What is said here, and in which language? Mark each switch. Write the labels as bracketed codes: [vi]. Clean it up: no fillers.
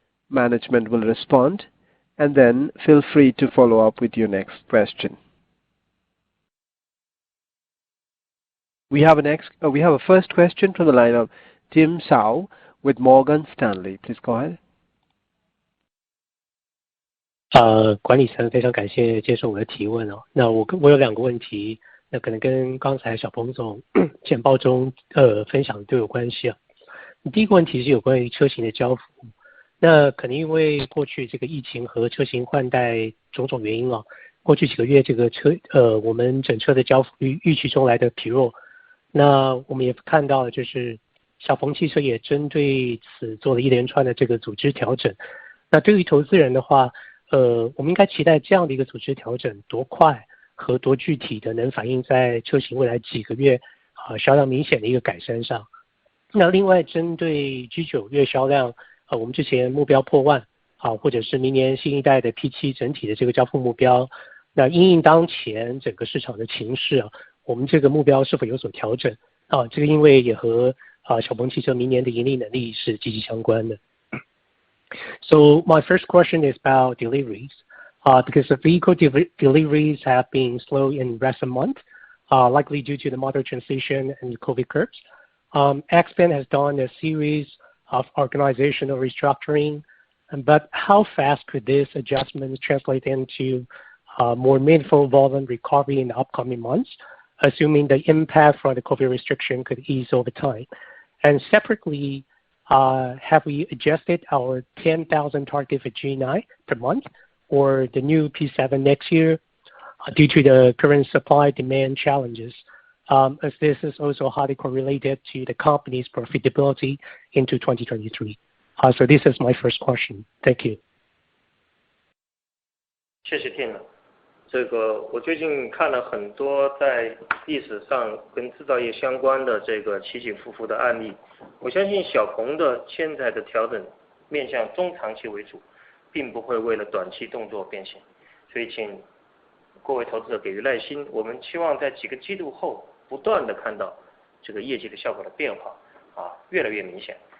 [en] Management will respond, and then feel free to follow up with your next question. We have a first question from the line of Tim Sao with Morgan Stanley. Please go ahead. [zh] 管理层非常感谢接受我的提问哦。那我有2个问题，那可能跟刚才小鹏总简报中分享都有关系啊。第一个问题是有关于车型的交付，那可能因为过去这个疫情和车型换代种种原因啊，过去几个月这个我们整车的交付预期中来的疲弱。那我们也看到就是小鹏汽车也针对此做了一连串的这个组织调整。那对于投资人的话，我们应该期待这样的一个组织调整多快和多具体的能反映在车型未来几个月销量明显的一个改善上。那另外针对 G9 月销量，我们之前目标破万或者是明年新一代的 P7 整体的这个交付目标，那因应当前整个市场的情势我们这个目标是否有所调整这个因为也和小鹏汽车明年的盈利能力是息息相关的。 [en] So my first question is about deliveries, because the vehicle deliveries have been slow in recent months, likely due to the model transition and COVID curbs. XPeng has done a series of organizational restructuring, but how fast could this adjustment translate into more meaningful volume recovery in the upcoming months, assuming the impact from the COVID restriction could ease over time? And separately, have we adjusted our 10,000 target for G9 per month or the new P7 next year due to the current supply-demand challenges, as this is also highly correlated to the company's profitability into 2023? So this is my first question. Thank you. [zh] 谢谢 Tim。这个我最近看了很多在历史上跟制造业相关的这个起起伏伏的案例，我相信小鹏的现在的调整面向中长期为主，并不会为了短期动作变形，所以请各位投资者给予耐心，我们期望在几个季度后不断的看到这个业绩的效果的变化越来越明显。